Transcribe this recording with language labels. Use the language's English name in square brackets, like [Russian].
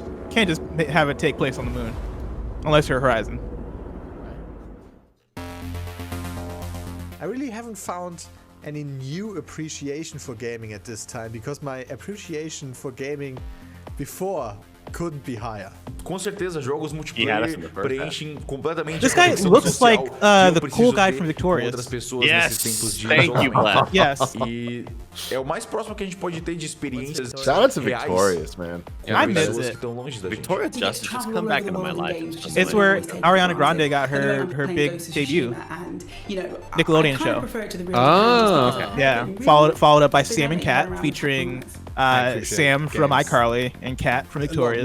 [English] Can't just have it take place on the moon. Unless you're Horizon. I really haven't found any new appreciation for gaming at this time, because my appreciation for gaming before couldn't be higher. [Portuguese] Com certeza, jogos multiplayer preenchem completamente. [English] This guy looks like the cool guy from Victorious. Yes, thank you, Black. Yes. [Portuguese] E é o mais próximo que a gente pode ter de experiências. [English] Shout out to Victorious, man. I miss it. Victoria Justice just come back into my life. It's where Ariana Grande got her big debut. Nickelodeon show. Oh, okay. Yeah, followed up by Sam and Cat, featuring Sam from iCarly and Cat from Victorious.